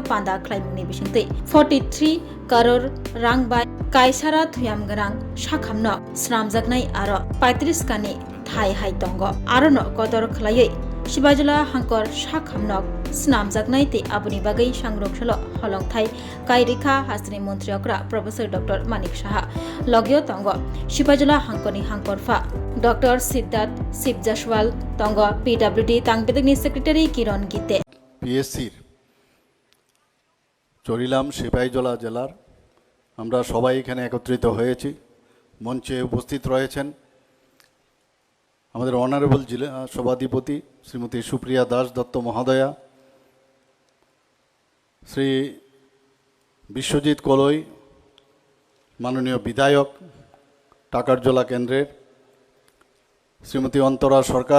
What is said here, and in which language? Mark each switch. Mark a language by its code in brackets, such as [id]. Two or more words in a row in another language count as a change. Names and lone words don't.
[trp] पान्दा ख्लाइमुंनि बिसिंतै 43 करोड़ रां बाय कायसारा थुयामगोनां शाखामनो स्रामजागनाय आरो 35 कानि थाय हाय दंग आरो न कदर खलायै सिबाजुला हांकर शाखामनक स्नामजागनाय ते आबुनि बागै सांग्रंसल हलंथाय कायरेखा हास्तनि मन्त्रियकरा प्रफेसर डॉक्टर मानिक साहा लगियो तंग सिबाजुला हांकरनि हांकरफा डॉक्टर सिद्धार्थ शिवजासवाल तंग पीडब्ल्यूडी तांगबेदनि सेक्रेटारि किरण गीते [bn] পিএসসির চরিলাম সিপাহীজলা জেলার আমরা সবাই এখানে একত্রিত হয়েছি। মঞ্চে উপস্থিত রয়েছেন আমাদের অনারেবল জেলা সভাধিপতি শ্রীমতী সুপ্রিয়া দাস দত্ত মহোদয়া, শ্রী বিশ্বজিৎ কলই মাননীয় বিধায়ক টাকারজলা কেন্দ্রের, শ্রীমতী অন্তরা সরকার